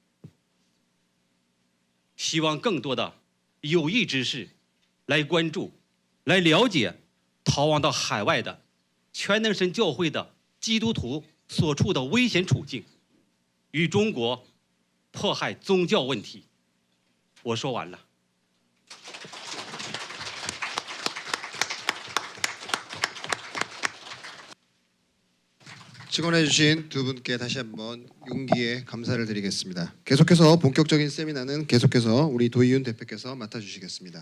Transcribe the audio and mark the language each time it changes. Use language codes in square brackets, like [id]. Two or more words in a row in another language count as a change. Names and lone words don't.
[zh] 希望更多的有益之士来关注、来了解逃亡到海外的全能神教会的基督徒所处的危险处境，与中国迫害宗教问题。我说完了。 [ko] 증언해주신 두 분께 다시 한번 용기에 감사를 드리겠습니다. 계속해서 본격적인 세미나는 계속해서 우리 도희윤 대표께서 맡아주시겠습니다.